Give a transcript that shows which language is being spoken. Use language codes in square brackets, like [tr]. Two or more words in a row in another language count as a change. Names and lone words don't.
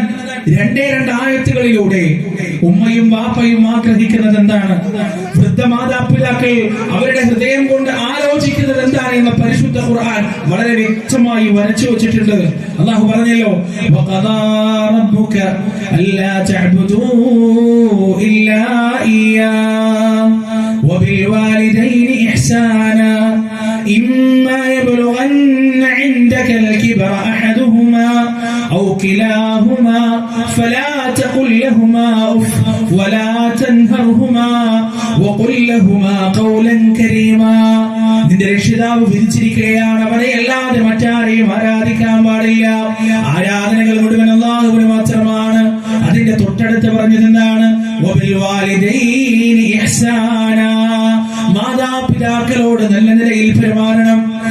[ml] രണ്ടേ രണ്ട് ആയത്തുകളിലൂടെ ഉമ്മയും വാപ്പയും ആഗ്രഹിക്കുന്നത് എന്താണ്, വൃദ്ധ മാതാപിതാക്കൾ അവരുടെ ഹൃദയം കൊണ്ട് ആലോചിക്കുന്നത് എന്താണ് എന്ന പരിശുദ്ധ ഖുർആൻ വളരെ വ്യക്തമായി വരച്ചു വെച്ചിട്ടുണ്ട്. അല്ലാഹു പറഞ്ഞല്ലോ, [ar] وقضى ربك ألا تعبدوا إلا إيا وبالوالدين إحسانا إما يبلغن عندك الكبر أحدهما أو كلاهما فلا تقل لهما أف ولا تنهرهما وقل لهما قولا كريما. [ml] നിന്റെ രക്ഷിതാവ് വിധിച്ചിരിക്കുകയാണ്, അവനെ അല്ലാതെ മറ്റാരെയും ആരാധിക്കാൻ പാടില്ല. ആരാധനകൾ മുഴുവൻ അല്ലാഹുവിന് മാത്രമാണ്. അതിന്റെ തൊട്ടടുത്ത് പറഞ്ഞത് എന്താണ്? [ar] وبالوالدين إحسانا. [ml] മാതാപിതാക്കളോട് നല്ല നിലയിൽ പെരുമാറണം.